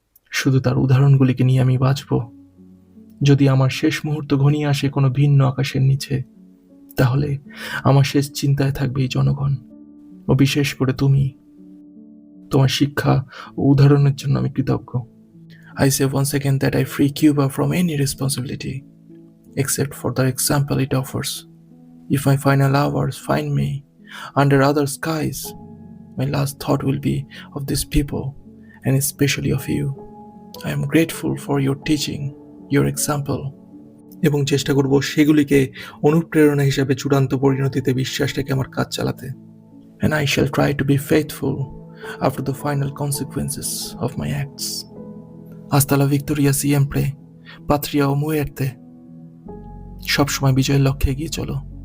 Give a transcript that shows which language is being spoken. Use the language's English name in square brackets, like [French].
[Bangla] শুধু তার উদাহরণগুলিকে নিয়ে আমি বাঁচব। যদি আমার শেষ মুহূর্ত ঘনিয়ে আসে কোনো ভিন্ন আকাশের নিচে, তাহলে আমার শেষ চিন্তায় থাকবে এই জনগণ, ও বিশেষ করে তুমি। তোমার শিক্ষা ও উদাহরণের জন্য আমি কৃতজ্ঞ। [English] I say once again that I free Cuba from any responsibility except for the example it offers. If my final hours find me under other skies, my last thought will be of these people, and especially of you. I am grateful for your teaching, your example, [Bangla] এবং চেষ্টা করব সেগুলিকে অনুপ্রেরণা হিসেবে চূড়ান্ত পরিণতিতে বিশ্বাস রেখে আমার কাজ চালাতে। [English] And I shall try to be faithful after the final consequences of my acts. [Spanish] Hasta la victoria siempre, patria o muerte. [Bangla] সবসময় বিজয়ের লক্ষ্যে এগিয়ে চলো।